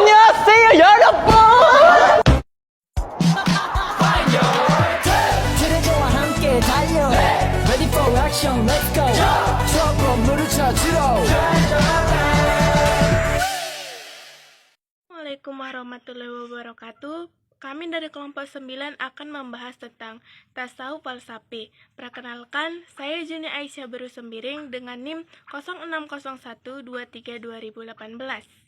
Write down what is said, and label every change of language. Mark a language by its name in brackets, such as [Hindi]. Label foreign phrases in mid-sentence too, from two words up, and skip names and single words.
[Korean] 안녕하세요, 여러분. 트레저와 함께 달려 [English] Ready for action, let's go [Korean] 트럭으로 물을 찾으러 [Arabic] السلام عليكم ورحمة الله وبركاته. [Indonesian] Kami dari kelompok 9 akan membahas tentang tasawuf falsafi. Perkenalkan, saya Juni Aisyah Beru Sembiring dengan NIM 0601232018.